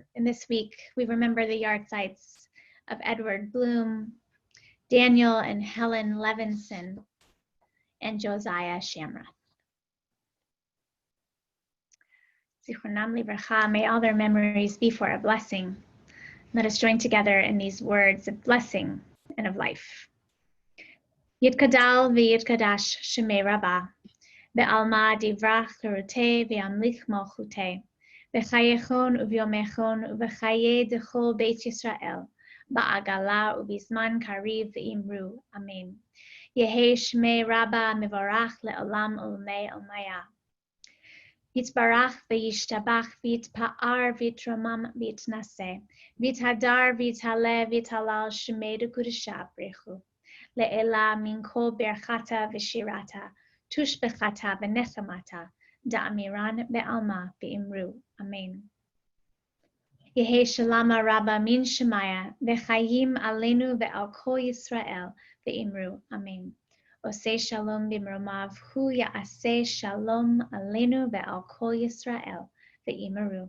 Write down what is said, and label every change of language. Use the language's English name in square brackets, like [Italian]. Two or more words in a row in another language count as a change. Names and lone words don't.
[English] And this week, we remember the yard sites of Edward Bloom, Daniel and Helen Levinson, and Josiah Shamrath. [Hebrew] זכרונם לברכה, [English] may all their memories be for a blessing. Let us join together in these words of blessing and of life. [Aramaic] יתגדל ויתקדש שמיה רבא בעלמא דיברך לרעותיה וימליך מלכותיה וחייכון וביומיכון ובחיי דכל בית ישראל, בעגלא ובזמן קריב ואמרו. Amen. יהא שמיה רבא מברך לעלם ומי עלמיא. יתברך וישתבח ויתפאר ויתרומם ויתנשא ויתהדר ויתעלה ויתהלל שמיה דקודשא בריכו. לעלא מן כל ברכתא ושירתא תשבחתא ונחמתא דאמירן בעלמא ואמרו. Amen. יהא שלמא רבא מן שמיא וחיים עלינו ועל כל ישראל ואמרו. Amen. [Hebrew] עושה שלום במרומיו הוא יעשה שלום עלינו ועל כל ישראל ואמרו.